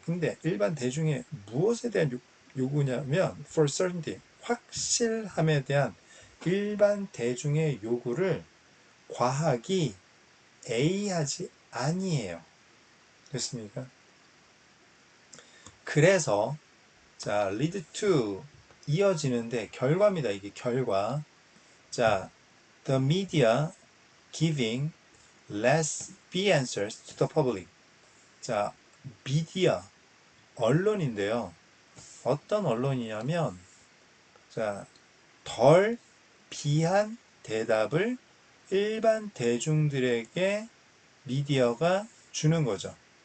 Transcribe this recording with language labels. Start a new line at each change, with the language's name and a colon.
Korean: 근데 일반 대중의 무엇에 대한 요구냐면 for certainty, 확실함에 대한 일반 대중의 요구를 과학이 A하지 아니에요. 됐습니까? 그래서 자, lead to 이어지는데 결과입니다. 이게 결과.
English: 자, the media giving less B answers to the public.
Korean: 자, 미디어, 언론인데요. 어떤 언론이냐면, 자, 덜 비한 대답을 일반 대중들에게 미디어가 주는 거죠.